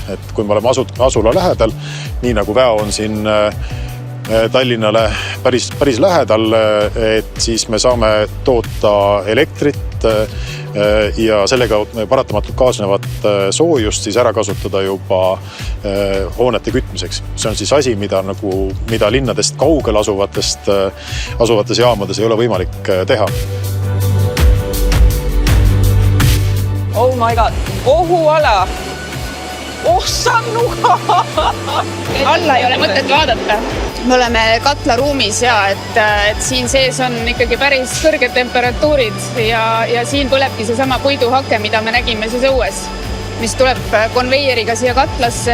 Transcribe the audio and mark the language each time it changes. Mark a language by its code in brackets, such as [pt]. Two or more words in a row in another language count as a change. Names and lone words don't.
[et] Et kui me oleme asula lähedal, nii nagu Väo on siin Tallinnale päris lähedal, et siis me saame toota elektrit ja sellega paratamatult kaasnevat soojust siis ära kasutada juba hoonete kütmiseks. See on siis asi, mida linnadest kaugel asuvates jaamades ei ole võimalik teha. [en] Oh my god, [et] ohuala! Sannuga! Alla ei ole mõtet vaadata. Me oleme katlaruumis ja et siin sees on ikkagi päris kõrged temperatuurid ja siin põlebki seesama puiduhake, mida me nägime siis õues, mis tuleb konveieriga siia katlasse.